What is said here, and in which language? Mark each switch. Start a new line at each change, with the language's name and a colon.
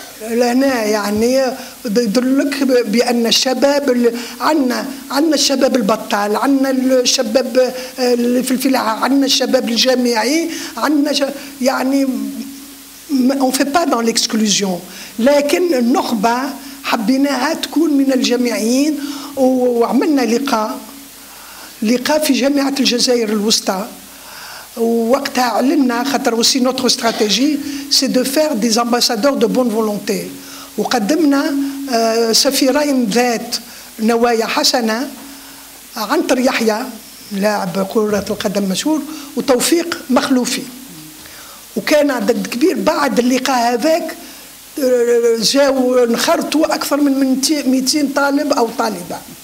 Arabic: لهنا يعني يدلك بأن الشباب عندنا الشباب البطال، عندنا الشباب في الفلاحة، عندنا الشباب الجامعي، عندنا يعني
French: on fait pas dans l'exclusion.
Arabic: لكن النخبة حبيناها تكون من الجامعيين وعملنا لقاء في جامعة الجزائر الوسطى. وقتها علمنا خاطر
French: aussi notre stratégie c'est de faire des ambassadeurs de bonne volonté.
Arabic: وقدمنا سفيرين ذات نوايا حسنة، عنتر يحيى لاعب كرة القدم مشهور وتوفيق مخلوفي. وكان عدد كبير بعد اللقاء هذاك جاوا انخرطوا أكثر من 200 طالب أو طالبة.